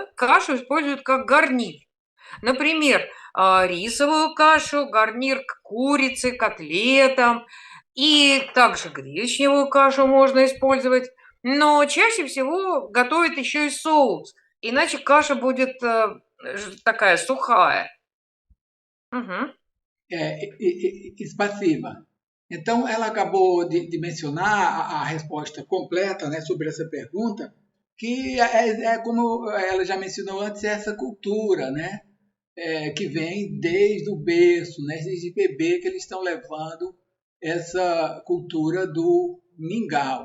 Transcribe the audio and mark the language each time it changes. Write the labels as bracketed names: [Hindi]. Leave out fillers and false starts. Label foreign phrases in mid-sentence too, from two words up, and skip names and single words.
[Russian] Кашу используют как гарнир. Например, рисовую кашу, гарнир к курице, котлетам, и также гречневую кашу можно использовать. Но чаще всего готовят еще и соус, иначе каша будет такая сухая. Uhum. Espassiva. [Portuguese] Então, ela acabou de mencionar a resposta completa, né, sobre essa pergunta, que como ela já mencionou antes, é essa cultura, né, que vem desde o berço, né, desde bebê, que eles estão levando essa cultura do mingau.